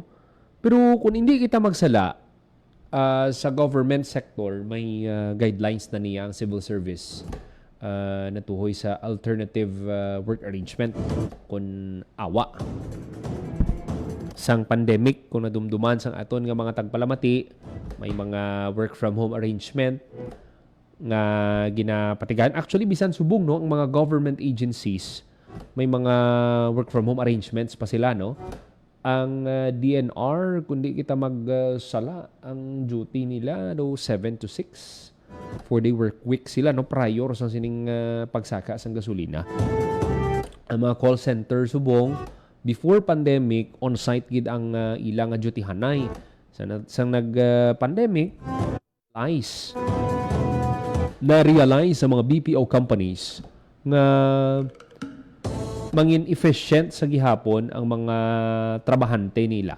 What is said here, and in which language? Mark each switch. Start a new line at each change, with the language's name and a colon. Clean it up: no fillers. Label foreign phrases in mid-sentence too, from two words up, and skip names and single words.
Hiligaynon: Pero kung hindi kita magsala, sa
English: government sector,
Hiligaynon: may guidelines na niya ang civil service natuhoy sa
English: alternative work arrangement
Hiligaynon: kung awa. Sang pandemic, kung nadumduman sang aton nga mga tagpalamati, may mga
English: work from home arrangement
Hiligaynon: nga ginapatigan. Actually, bisan subong, no, ang mga
English: government agencies,
Hiligaynon: may mga
English: work from home arrangements
Hiligaynon: pa sila, no. Ang DNR, kundi kita magsala, ang duty nila do 7 to 6.
English: 4-day work week
Hiligaynon: sila, no, prior sa sining pagsaka sang gasolina. Ang mga
English: call center
Hiligaynon: subong
English: before pandemic on-site
Hiligaynon: gid ang ilang duty hanay. Sa nag-pandemic, na-realize sa mga
English: BPO companies
Hiligaynon: nga mangin efficient sa gihapon ang mga trabahante nila.